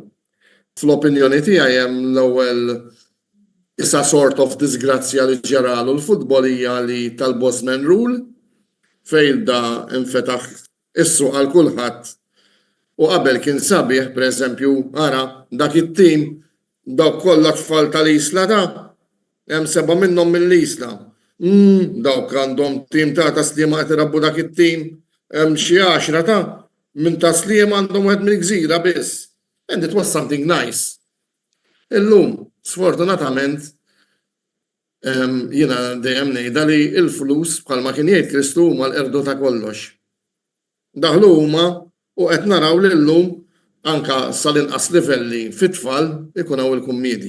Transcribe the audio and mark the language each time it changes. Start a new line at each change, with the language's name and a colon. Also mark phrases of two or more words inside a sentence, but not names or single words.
Maltese: Fl-opinjoni tiegħi hemm l-ewwel issa
English: sort of
Maltese: disgrazzja li ġaralu l-futbol hija li tal-Bosman Rule fejn da infetaħ issu għal kulħadd u qabel kien sabiħ, pereżempju, ara dak it-tim dawk kollha tfal tal-isla ta' hemm 7 minnhom mill-isla. Dawk għandhom tim ta' taslima qed irabbu dak it-tim, hemm xi 10 ta' minn taslima għandhom wieħed mill-gżira biss.
English: And it was something nice.
Maltese: Illum, sfortunatament, jiena dejjem ngħidha li l-flus bħalma kien jgħid Kristu huma l-qerdu ta' kollox. Daħlu huma u qed naraw li llum anka sal-inqas livelli fit-tfal ikun hawn il-kummedi.